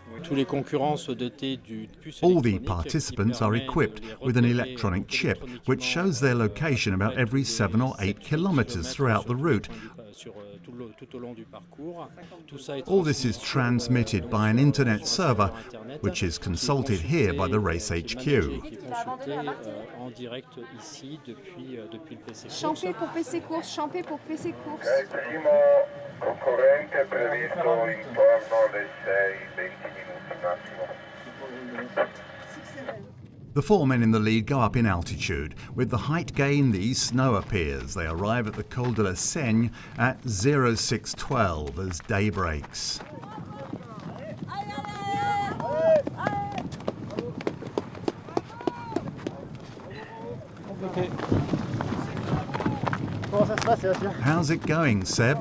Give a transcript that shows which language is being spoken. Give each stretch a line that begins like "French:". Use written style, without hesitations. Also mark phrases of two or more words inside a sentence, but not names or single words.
English: All the participants are equipped with an electronic chip which shows their location about every 7 or 8 kilometres throughout the route. All this is transmitted by an internet server which is consulted here by the race HQ.
French: Champé pour PC course, champé pour PC course.
Italian: Concorrente previsto intorno alle 6-20 minuti massimo.
English: The 4 men in the lead go up in altitude. With the height gain, the snow appears. They arrive at the Col de la Seigne at 0612 as day breaks. How's it going, Seb?